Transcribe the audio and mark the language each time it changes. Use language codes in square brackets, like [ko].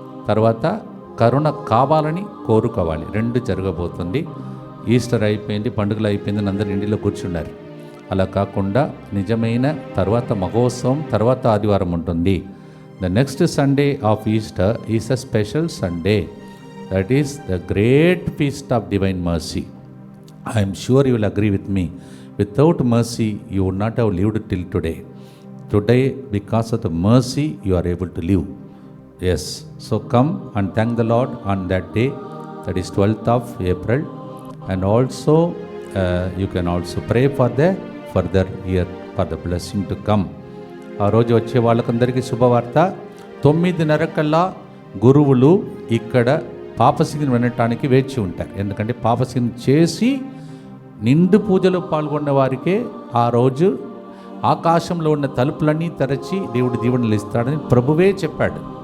[te] తర్వాత కరుణ కావాలని కోరుకోవాలి. 2 జరగబోతుంది. ఈస్టర్ అయిపోయింది, పండుగలు అయిపోయిందని అందరు ఇంటిలో కూర్చున్నారు. అలా కాకుండా నిజమైన తర్వాత మహోత్సవం తర్వాత ఆదివారం ఉంటుంది. [en] The next Sunday of Easter is a special Sunday. That is the great feast of divine mercy. I am sure you will agree with me. Without mercy, you would not have lived till today. Today, because of the mercy, you are able to live. Yes. So come and thank the Lord on that day. That is 12th of April. And also, you can also pray for the further year, for the blessing to come. [te] ఆ రోజు వచ్చే వాళ్ళకందరికీ శుభవార్త. 9:30 గురువులు ఇక్కడ పాపసిగిని వినటానికి వేచి ఉంటారు. ఎందుకంటే పాపసిగిని చేసి నిండు పూజలో పాల్గొన్న వారికే ఆ రోజు ఆకాశంలో ఉన్న తలుపులన్నీ తెరచి దేవుడు దీవెనలు ఇస్తాడని ప్రభువే చెప్పాడు.